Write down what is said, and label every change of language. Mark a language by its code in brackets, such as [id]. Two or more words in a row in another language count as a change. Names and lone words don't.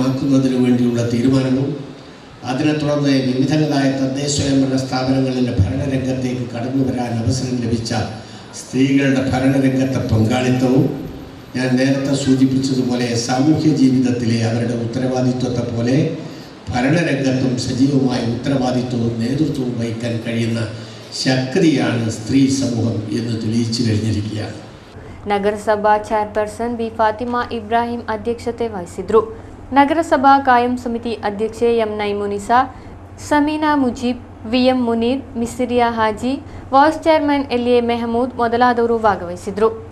[ml] ആക്കുന്നതിന് വേണ്ടിയുള്ള തീരുമാനവും അതിനെ തുടർന്ന് വിവിധങ്ങളായ തദ്ദേശ സ്വയംഭരണ സ്ഥാപനങ്ങളിലെ ഭരണരംഗത്തേക്ക് കടന്നു വരാൻ അവസരം ലഭിച്ച സ്ത്രീകളുടെ ഭരണരംഗത്തെ പങ്കാളിത്തവും ഞാൻ നേരത്തെ സൂചിപ്പിച്ചതുപോലെ സാമൂഹ്യ ജീവിതത്തിലെ അവരുടെ ഉത്തരവാദിത്വത്തെ പോലെ ഭരണരംഗത്തും സജീവമായ ഉത്തരവാദിത്വവും നേതൃത്വവും വഹിക്കാൻ കഴിയുന്ന ശക്തിയാണ് സ്ത്രീ സമൂഹം എന്ന് തെളിയിച്ചു കഴിഞ്ഞിരിക്കുകയാണ്. [kn] ನಗರಸಭಾ ಚೇರ್ಪರ್ಸನ್ ಬಿ ಫಾತಿಮಾ ಇಬ್ರಾಹಿಂ ಅಧ್ಯಕ್ಷತೆ ವಹಿಸಿದರು. ನಗರಸಭಾ ಕಾಯಂ ಸಮಿತಿ ಅಧ್ಯಕ್ಷೆ ಎಂ ನೈಮುನಿಸಾ, ಸಮೀನಾ ಮುಜೀಬ್, ವಿಎಂ ಮುನೀರ್, ಮಿಸ್ರಿಯಾ ಹಾಜಿ, [en] vice chairman [kn] ಎಲ್ ಎ ಮೆಹಮೂದ್ ಮೊದಲಾದವರು ಭಾಗವಹಿಸಿದರು.